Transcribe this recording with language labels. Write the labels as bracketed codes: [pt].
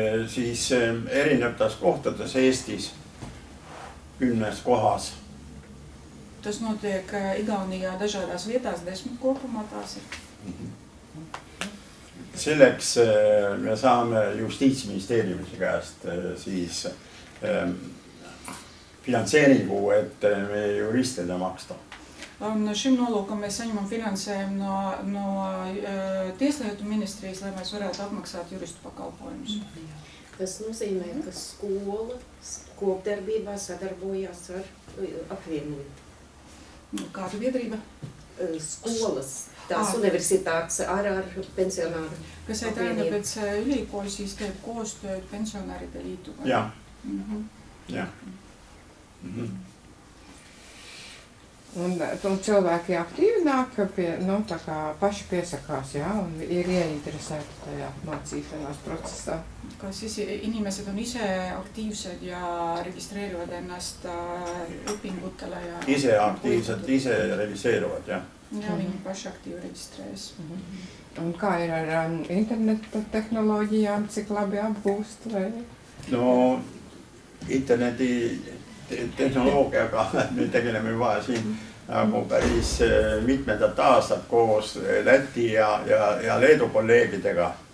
[et] Siis erinevates kohtades Eestis 10 kohas. [lv] Tas notiek Igaunijā dažādās vietās, 10 kopumā tās ir. [et] Selleks me saame Justiitsministeeriumi käest siis finantseeringu, et meie juristile maksta. [lv] Un šim nolūkam mēs saņemam finansējumu no Tieslietu ministrijas, lai mēs varētu apmaksāt juristu pakalpojumus. Tas nozīmē, ka skola kopdarbībā sadarbojās ar apvienību. Kāda biedrība? Skolas, tās universitātes ar pensionāru. [et] Kas ei tähendab, et see ülikool siis teeb koostööd pensionäride liituga? [lv] Jā. Jā. Un cilvēki aktīvi nāk, tā kā paši piesakās, jā, un ir ieinteresēti tajā mācīšanās procesā. [et] Kas inimesed on ise aktiivsed ja registreerivad ennast õpingutele ja... Ise aktiivsed, ise realiseeruvad, jah. [lv] Ja viņi paši aktīvi reģistrējas. Un kā ir ar interneta tehnoloģijām, cik labi apgūst? Vai? [et] No interneti tehnoloogiaga me tegeleme juba siin nagu päris mitmendat aastat koos Läti ja Leedu kolleegidega.